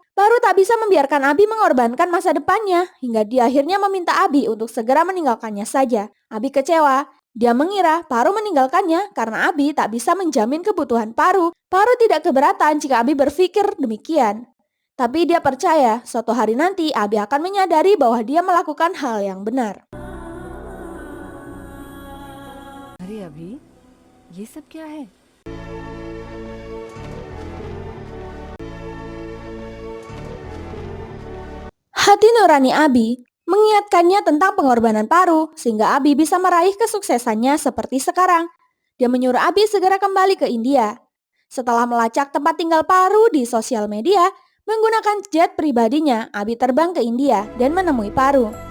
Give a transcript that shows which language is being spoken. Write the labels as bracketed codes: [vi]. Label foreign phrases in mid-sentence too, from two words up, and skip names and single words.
[id] Paru tak bisa membiarkan Abi mengorbankan masa depannya hingga dia akhirnya meminta Abi untuk segera meninggalkannya saja. Abi kecewa. Dia mengira Paru meninggalkannya karena Abi tak bisa menjamin kebutuhan Paru. Paru tidak keberatan jika Abi berpikir demikian. Tapi dia percaya suatu hari nanti Abi akan menyadari bahwa dia melakukan hal yang benar. [hi] अरे अभी ये सब क्या है? [id] Hati nurani Abi mengingatkannya tentang pengorbanan Paru sehingga Abi bisa meraih kesuksesannya seperti sekarang. Dia menyuruh Abi segera kembali ke India. Setelah melacak tempat tinggal Paru di sosial media, menggunakan jet pribadinya, Abi terbang ke India dan menemui Paru.